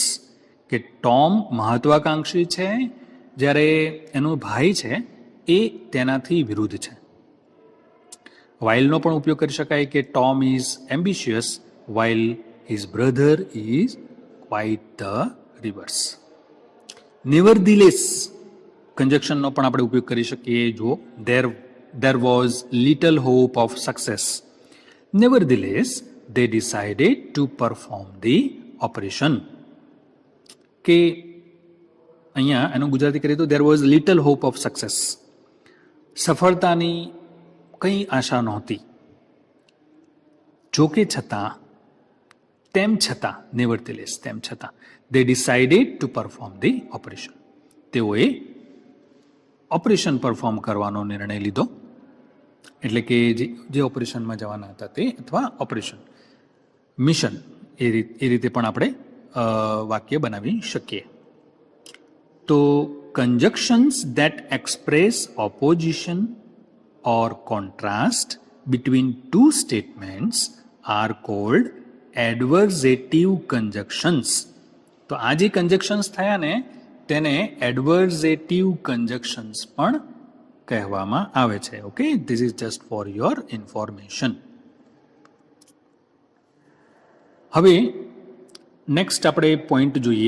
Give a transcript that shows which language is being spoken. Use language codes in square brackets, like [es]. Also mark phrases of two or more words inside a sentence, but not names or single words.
[gu] કે ટોમ મહત્વાકાંક્ષી છે જ્યારે એનો ભાઈ છે એ તેનાથી વિરુદ્ધ છે. વાઇલનો પણ ઉપયોગ કરી શકાય કે [en] Tom is ambitious while his brother is quite the reverse. [gu] નેવરધીલેસ કંજક્શનનો પણ આપણે ઉપયોગ કરી શકીએ. [en] જો there was little hope of success, nevertheless they decided to perform the operation. [gu] કે અહીંયા એનું ગુજરાતી કરીએ તો [en] there was little hope of success. [gu] સફળતાની કંઈ આશા નહોતી. જોકે છતાં, તેમ છતાં, nevertheless, તેમ છતાં, [en] they decided to perform the operation. [gu] તેઓએ ઓપરેશન પરફોર્મ કરવાનો નિર્ણય લીધો. એટલે કે જે ઓપરેશનમાં જવાના હતા તે, અથવા ઓપરેશન મિશન, એ રીતે પણ આપણે વાક્ય બનાવી શકીએ. [en] તો conjunctions that express opposition or contrast between two statements are called adversative conjunctions. [gu] તો આ જે conjunctions થયા ને તેને [en] adversative conjunctions [gu] પણ કહેવામાં આવે છે. [en] Okay, this is just for your information. [gu] હવે નેક્સ્ટ આપણે પોઈન્ટ જોઈએ.